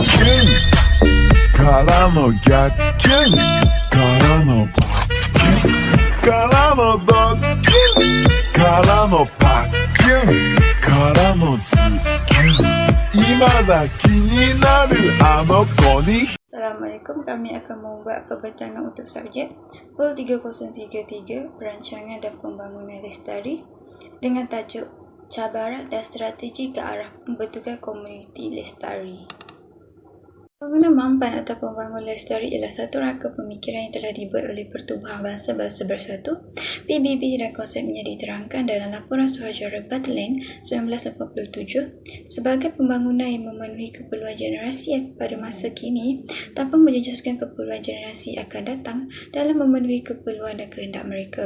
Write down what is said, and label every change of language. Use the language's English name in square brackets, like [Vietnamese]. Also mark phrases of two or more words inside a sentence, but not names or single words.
[Japanese] キュンからの逆キュンからのバッキュンからのドッキュンからのパッキュンからのズキュン今だ気になるあの子に [Malay] Assalamualaikum, kami akan membuat perbincangan untuk subjek POL 3033 Perancangan dan Pembangunan Lestari dengan tajuk Cabaran dan Strategi ke arah pembentukan komuniti lestari. Pembangunan mampan atau pembangunan lestari ialah satu rangka pemikiran yang telah dibuat oleh Pertubuhan Bangsa-Bangsa Bersatu PBB dan konsepnya diterangkan dalam Laporan Suruhanjaya Battleland 1987 sebagai pembangunan yang memenuhi keperluan generasi pada masa kini tanpa menjejaskan keperluan generasi akan datang dalam memenuhi keperluan dan kehendak mereka.